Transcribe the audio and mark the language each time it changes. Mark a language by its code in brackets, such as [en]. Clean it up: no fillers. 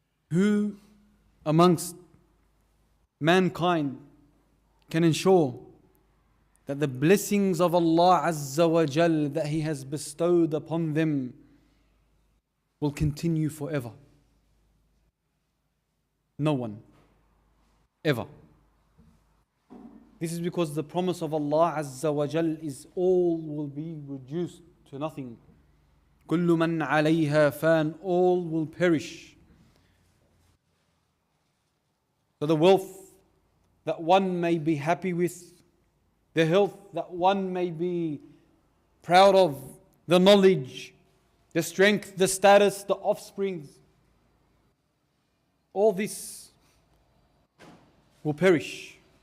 [en] Who amongst mankind can ensure that the blessings of Allah Azza wa Jal that He has bestowed upon them will continue forever? No one, ever. This is because the promise of Allah Azza wa Jal is all will be reduced to nothing. [ar] كل من عليها فان, [en] all will perish. So the wealth that one may be happy with, the health that one may be proud of, the knowledge, the strength, the status, the offsprings, all this will perish.